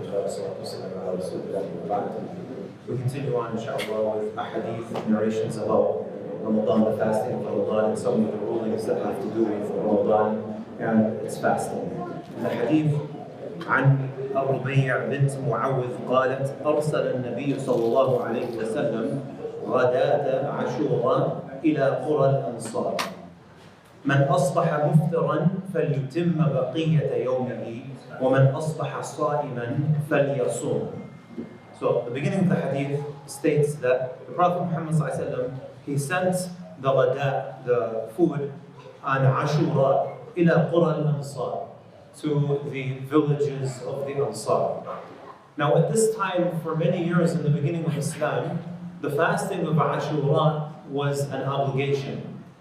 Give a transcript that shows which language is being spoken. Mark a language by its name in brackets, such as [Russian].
[English] We continue on, inshallah, with Hadith narrations about Ramadan, the fasting of Ramadan, and some of the rulings that have to do with Ramadan and its fasting. The Hadith [Arabic] عن الربيع بنت معوذ قالت أرسل النبي صلى الله عليه وسلم غداة عاشوراء إلى قرى الأنصار من أصبح مفطرا فليتم بقية يومه ومن أصبح صائما فليصوم. [English] So the beginning of the hadith states that the Prophet Muhammad ﷺ, he sent the ghada, the food, on Ashura ila qura al-Ansar, to the villages of the Ansar. Now at this time, for many years in the beginning of Islam, the fasting of Ashura was an obligation.